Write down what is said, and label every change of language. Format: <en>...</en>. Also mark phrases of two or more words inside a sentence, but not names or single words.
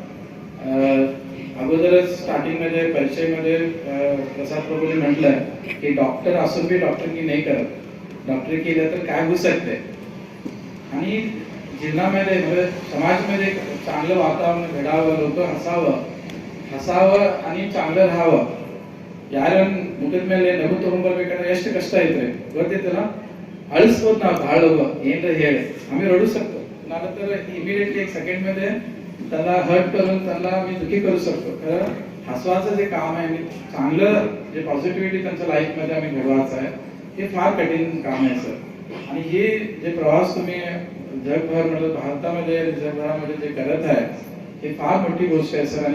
<mr>अगोदरच स्टार्टिंगमध्ये परिचयमध्ये प्रसाद प्रभूने म्हटलं की डॉक्टर असून बी डॉक्टरकी नाही करत, डॉक्टरी केलं तर काय होऊ शकते. आणि जीवनामध्ये म्हणजे समाजामध्ये चांगलं वातावरण घडावं, लोक हसावं आणि चांगलं राहावं.</mr> <kn>ಯಾರು ಮುಗಿದ ಮೇಲೆ ನಗು ತಗೊಂಡ್ಬರ್ಬೇಕಾದ್ರೆ ಎಷ್ಟು ಕಷ್ಟ ಐತ್ರಿ ಗೊತ್ತಿತ್ತಲ್ಲ. ಅಳಿಸ್ಬೋದು ನಾವು ಭಾಳ ಏನ್ರ ಹೇಳಿ</kn> <mr>आम्ही रडू शकतो. मला तर इमिडिएटली एक सेकंड मध्ये त्याला हर्ट करून त्याला मी दुखी करू शकतो. खरं हसवाचं जे काम आहे आणि चांगलं जे पॉझिटिव्हिटी त्यांच्या लाईफ मध्ये आम्ही घडवायचं आहे हे फार कठीण काम आहे सर. आणि हे जे प्रवास तुम्ही जगभर म्हणजे भारतामध्ये जगभरामध्ये जे करत आहे हे फार मोठी गोष्ट आहे सर.</mr>